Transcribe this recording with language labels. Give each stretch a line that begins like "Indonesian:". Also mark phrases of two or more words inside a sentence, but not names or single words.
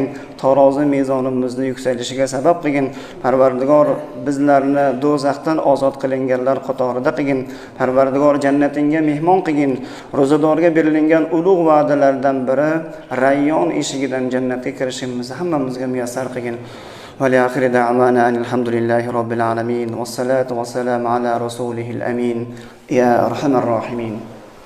Uzbek: Tarozi mezonimizni yuksalishiga sabab qilgin. Parvardigor, bizlarni do'zaxdan ozod qilinganlar qatorida qilgin. Parvardigor, jannatingga mehmon qilgin. Ro'zadorga berilgan ulug' va'dalardan biri Rayyon eshigidan jannatga kirishimizni hammamizga muyassar qilgin.
Arabic: ولآخر دعوانا أن الحمد لله رب العالمين والصلاة والسلام على رسوله الأمين يا أرحم الراحمين.